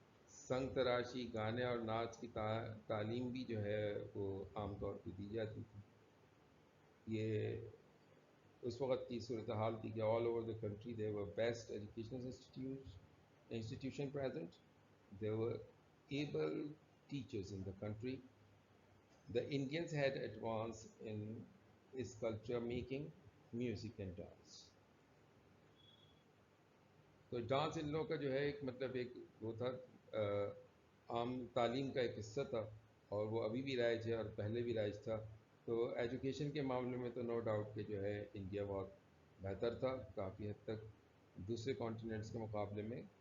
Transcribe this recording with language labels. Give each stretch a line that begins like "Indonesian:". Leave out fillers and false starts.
Urdu: سنگ تراشی گانے اور ناچ کی تعلیم بھی جو ہے وہ عام طور پہ دی جاتی تھی. یہ اس وقت کی صورتحال تھی کہ
English: All over the country there were best educational institution present. There were able teachers in the country. The Indians had advanced in sculpture making, music and dance.
Urdu: تو ڈانس ان لوگوں کا جو ہے ایک مطلب ایک وہ تھا عام تعلیم کا ایک حصہ تھا اور وہ ابھی بھی رائج ہے اور پہلے بھی رائج تھا. تو ایجوکیشن کے معاملے میں تو نو ڈاؤٹ کہ جو ہے انڈیا بہت بہتر تھا کافی حد تک دوسرے کانٹیننٹس کے مقابلے میں.